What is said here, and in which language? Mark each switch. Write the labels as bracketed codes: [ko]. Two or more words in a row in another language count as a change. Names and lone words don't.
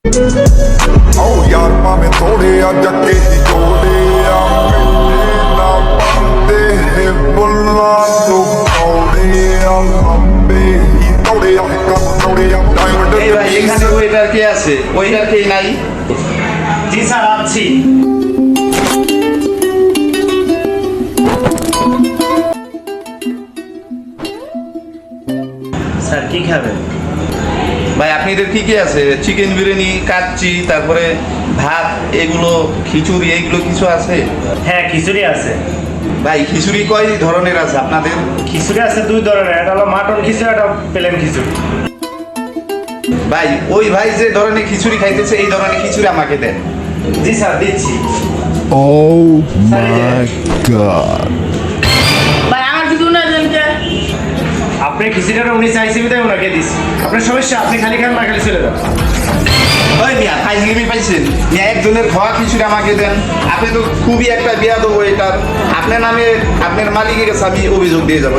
[pa] ਆਓ ਯਾਰ ਭਾਵੇਂ ਥੋੜੇ ਆ ਜੱਗੇ ਦੀ ਜੋੜੇ ਆ ਮਿੱਟੇ ਨਾ ਬੰਦੇ ਬੁੱਲਾਂ ਤੋਂ ਕੌੜੇ ਆ ਲੰਬੇ ਹੀ ਤੋੜੇ ਆ ਕੰਮ ਤੋੜੇ ਆ ਡਾਇਮੰਡ [bn] এই ভাই এখানে ওয়েটার কে আছে? ওয়েটার কে নাই? জি স্যার আছি। স্যার কি খাবেন? ভাই আপনাদের কি কি আছে? চিকেন বিরিয়ানি, কাচ্চি, তারপরে ভাত, এগুলো খিচুড়ি, এইগুলো কিছু আছে? হ্যাঁ খিচুড়ি আছে। ভাই খিচুড়ি কয় ধরনের আছে আপনাদের? খিচুড়ি আছে দুই ধরনের, একটা হলো মাটন খিচুড়ি, একটা প্লেন খিচুড়ি। ভাই ওই ভাই যে ধরনের খিচুড়ি খাইতেছে এই ধরনের খিচুড়ি আমাকে দেন। জি স্যার দিচ্ছি। [en] Oh my god. [bn] ভাই আমার কিছু না জানতে আপনি খিচুড়িটা উনি চাইছে বিধায় ওনাকে দিচ্ছি। আপনার সমস্যা, আপনি খালি খান না খালি চলে যান। ওই মিয়া ফাইজলিমি পাইছেন? মিয়া একজনের খাওয়া খিচুড়ি আমাকে দেন। আপনি তো খুবই একটা বেয়াদব ওয়েটার। আপনার নামে আপনার মালিকের কাছে আমি অভিযোগ দিয়ে যাবো।